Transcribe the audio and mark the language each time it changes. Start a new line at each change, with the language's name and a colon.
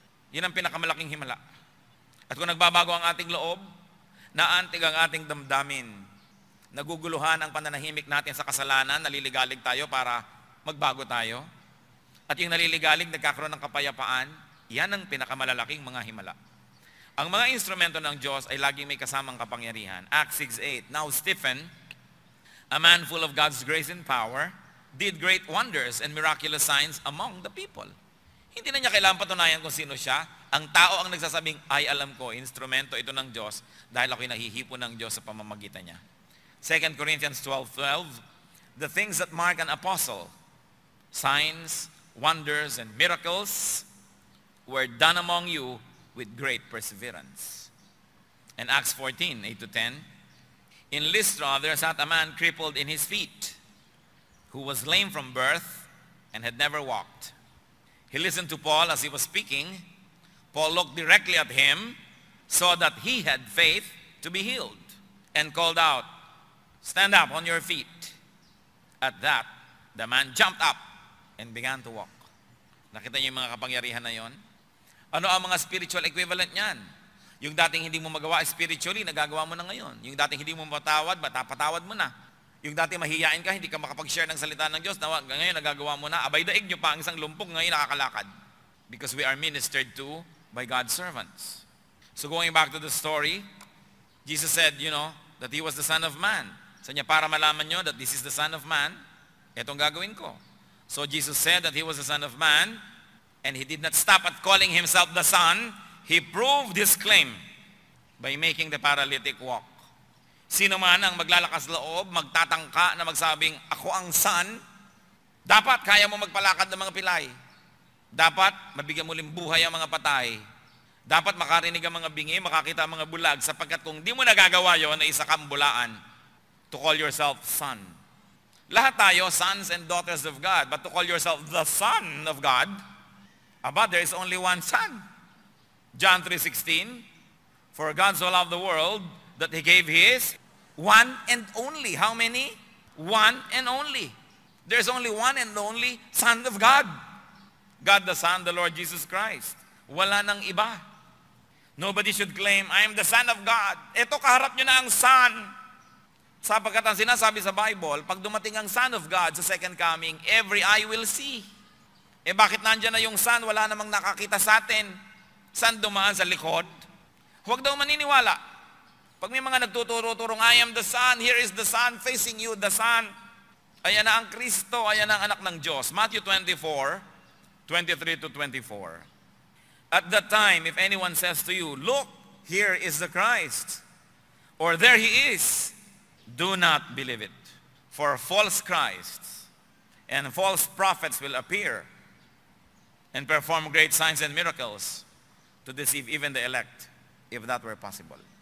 Filipino: Yun ang pinakamalaking himala. At kung nagbabago ang ating loob, naantig ang ating damdamin. Naguguluhan ang pananahimik natin sa kasalanan, naliligalig tayo para magbago tayo. At yung naliligalig, nagkakaroon ng kapayapaan, yan ang pinakamalalaking mga himala. Ang mga instrumento ng Diyos ay laging may kasamang kapangyarihan.
English: Acts 6:8. Now Stephen, a man full of God's grace and power, did great wonders and miraculous signs among the people.
Filipino: Hindi na niya kailangan patunayan kung sino siya. Ang tao ang nagsasabing, ay alam ko, instrumento ito ng Diyos dahil ako'y nahihipo ng Diyos sa pamamagitan niya.
English: 2 Corinthians 12:12, the things that mark an apostle, signs, wonders, and miracles were done among you with great perseverance. And Acts 14:8-10, in Lystra there sat a man crippled in his feet, who was lame from birth and had never walked. He listened to Paul as he was speaking. Paul looked directly at him, saw that he had faith to be healed, and called out, stand up on your feet. At that, the man jumped up and began to walk.
Filipino: Nakita niyo yung mga kapangyarihan na yon? Ano ang mga spiritual equivalent niyan? Yung dating hindi mo magawa spiritually, nagagawa mo na ngayon. Yung dating hindi mo matawad, patawad mo na. Yung dating mahihiyain ka, hindi ka makapag-share ng salita ng Diyos, ngayon nagagawa mo na. Abay daig nyo pa ang isang lumpong, ngayon nakakalakad.
English: Because we are ministered to by God's servants. So going back to the story, Jesus said, that He was the Son of Man.
Filipino: So niya, para malaman nyo
English: that this is the Son of Man,
Filipino: etong gagawin ko.
English: So Jesus said that He was the Son of Man, and He did not stop at calling Himself the Son. He proved His claim by making the paralytic walk.
Filipino: Sino man ang maglalakas loob, magtatangka na magsabing, ako ang Son, dapat kaya mo magpalakad ng mga pilay. Dapat mabigyan mo buhay ang mga patay. Dapat makarinig ang mga bingi, makakita ang mga bulag, sapagkat kung di mo nagagawa yon, ay isa kang bulaan
English: to call yourself son.
Filipino: Lahat tayo,
English: sons and daughters of God, but to call yourself the Son of God, there is only one Son. John 3:16, for God so loved the world that He gave His one and only. How many? One and only. There's only one and only Son of God. God the Son, the Lord Jesus Christ.
Filipino: Wala nang iba.
English: Nobody should claim, I am the Son of God.
Filipino: Ito, kaharap nyo na ang Son. Sapagkat ang sinasabi sa Bible, pag dumating ang Son of God sa second coming,
English: every eye will see.
Filipino: Bakit nandyan na yung Son? Wala namang nakakita sa atin. Saan dumaan sa likod? Huwag daw maniniwala. Pag may mga nagtuturo-turong,
English: I am the Son, here is the Son, facing you, the Son.
Filipino: Ayan na ang Kristo, ayan na ang anak ng Diyos.
English: Matthew 24:23-24. At that time, if anyone says to you, look, here is the Christ, or there He is, do not believe it. For false Christs and false prophets will appear and perform great signs and miracles to deceive even the elect, if that were possible.